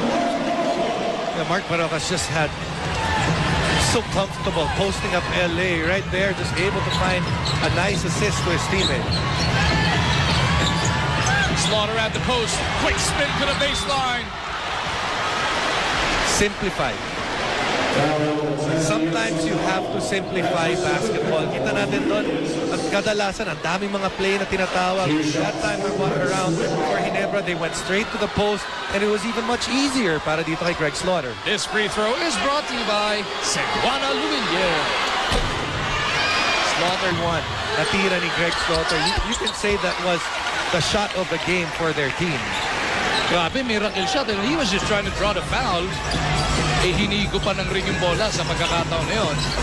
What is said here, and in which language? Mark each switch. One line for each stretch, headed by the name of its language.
English: Yeah, Mark Baroka's just had so comfortable posting up LA right there, just able to find a nice assist to his teammate. Slaughter at the post. Quick spin to the baseline. Simplify. Sometimes you have to simplify basketball.
Filipino: Kita natin doon, at kadalasan, ang daming mga play na tinatawag.
English: That time around for Ginebra, they went straight to the post, and it was even much easier
Filipino: para dito kay
English: Greg Slaughter. This free throw is brought to you by Cebuana Luwilier.
Filipino: Slaughter won. Natira ni Greg Slaughter.
English: You can say that was the shot of the game for their team. Grabe, miracle shot. And he was just trying to draw the foul.
Filipino: Eh, hinigo pa ng ring yung bola sa pagkakataon na yun.